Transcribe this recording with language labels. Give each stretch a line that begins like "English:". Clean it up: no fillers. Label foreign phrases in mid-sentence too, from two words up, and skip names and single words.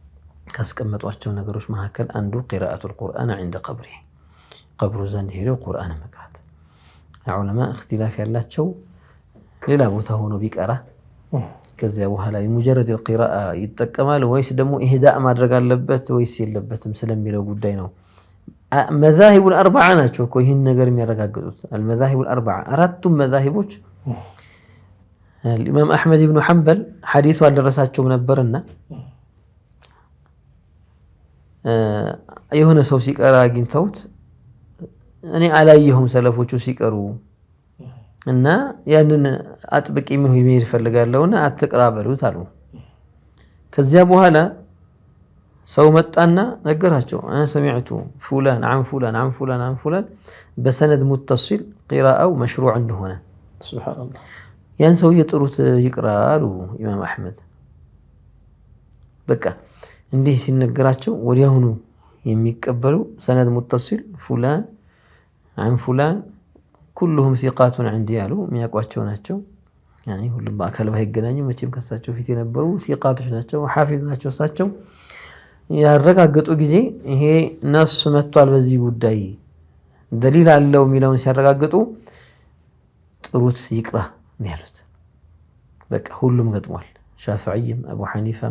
Amharic: ካስቀመጧቸው ነገሮች መካከል አንዱ
Arabic: قراءة القرآن عند قبره
Amharic: ቀብሩ ዘንድ ሄደው ቁርአን መቅራት። ዑለማ እክትላፍ ያላቸው ሌላ ቦታ ሆኖ ቢቀራ ከዚያ በኋላ
Arabic: مجرد القراءة
Amharic: ይጠቀማል ወይስ ደግሞ ኢህዳእ ማድረግ አለበት ወይስ የለበትም ስለሚለው ጉዳይ ነው።
Arabic: مذاهب الأربعة
Amharic: ናቸው እኮ ይህን ነገር የሚያረጋግጡት።
Arabic: المذاهب الأربعة
Amharic: አራቱም መዛሂቦች الإمام أحمد بن حنبل ሐዲሱ አልደረሳቸውም ነበርና የሆነ ሰው ሲቀራ አግኝተውት እኔ አላየሁም ሰለፎቹ ሲቀሩ እና ያንን አጥብቄ መሄድ ፈልጋለሁና አትቅራ በሉት አሉ። ከዚያ በኋላ ሰው መጣና ነገራቸው
Arabic: انا سمعت فلان عن فلان عن فلان عن فلان بسند متصل قراءه مشروع
Amharic: እንደሆነ
Arabic: سبحان الله
Amharic: ያን ሰው የጥሩት ይቅራሉ ኢማም አህመድ። በቃ እንዲህ ሲነገራቸው ወዲያውኑ የሚቀበሉ
Arabic: سند متصل فلان عن فلان كلهم ثقات عندي
Amharic: ያሉ የሚያውቋቸው ናቸው። ያኔ ሁሉም በአካል ባይገናኙ መቼም ከሳቸው ፊት የነበሩ ثقاتዎች ናቸው፣ ሐፊዝ ናቸው። እሳቸው ያረጋገጡ ጊዜ ይሄ ነስ መጥቷል በዚህ ጉዳይ ደሊል አለው የሚለውን ሲያረጋግጡ ጥሩት ይቅራ ነው ያሉት። በቃ ሁሉም ገጥሟል። ሻፊዒም አቡ ሐኒፋም